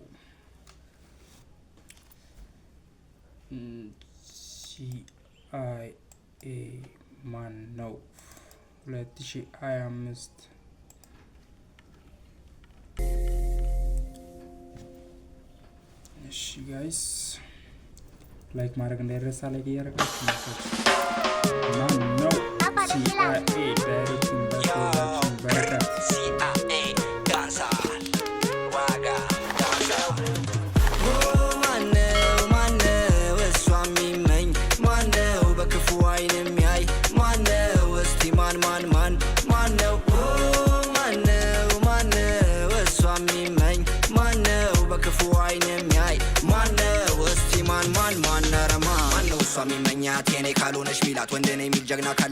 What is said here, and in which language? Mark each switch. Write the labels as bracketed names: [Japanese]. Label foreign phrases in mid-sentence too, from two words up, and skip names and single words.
[Amharic] ሲአይኤ ማን ነው 2025 እሺ [English] guys like [Amharic] ማድረግ እንዳይረሳ፣ ላይክ እያደረጋችሁ ማን ነው ሲአይኤ [English] directing production [Amharic] በረከት [English] CIA dancer waga dancer [Amharic] ማነው እሷ የሚመኝ ማነው በክፉ አይን የሚያይ ማነው እስቲ ማን ማነው እሷ የሚመኝ ማነው በክፉ አይን የሚያይ ማነው እስቲ ማን ማነው እሷ የሚመኛት የኔ ካልሆነሽ ሚላት ወንድ ነኝ የሚል ጀግና ካለ